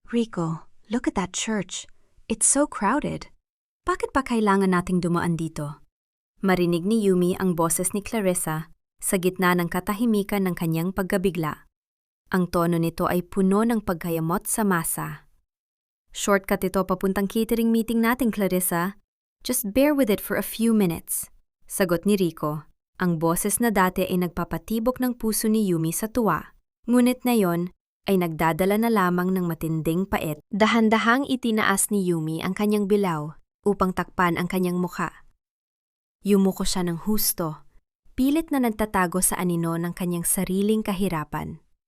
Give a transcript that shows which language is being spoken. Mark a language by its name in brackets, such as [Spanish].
[English] Rico, look at that church. It's so crowded. [Filipino] Bakit pa kailangan nating dumaan dito? Marinig ni Yumi ang boses ni Clarissa sa gitna ng katahimikan ng kanyang pagkabigla. Ang tono nito ay puno ng pagkayamot sa masa. Shortcut ito papuntang catering meeting natin, Clarissa. [English] Just bear with it for a few minutes. [Filipino] Sagot ni Rico. Ang boses na dati ay nagpapatibok ng puso ni Yumi sa tuwa. Ngunit ngayon ay nagdadala na lamang ng matinding pait. Dahan-dahang itinaas ni Yumi ang kanyang bilaw upang takpan ang kanyang mukha. Yumuko siya ng husto, pilit na nagtatago sa anino ng kanyang sariling kahirapan.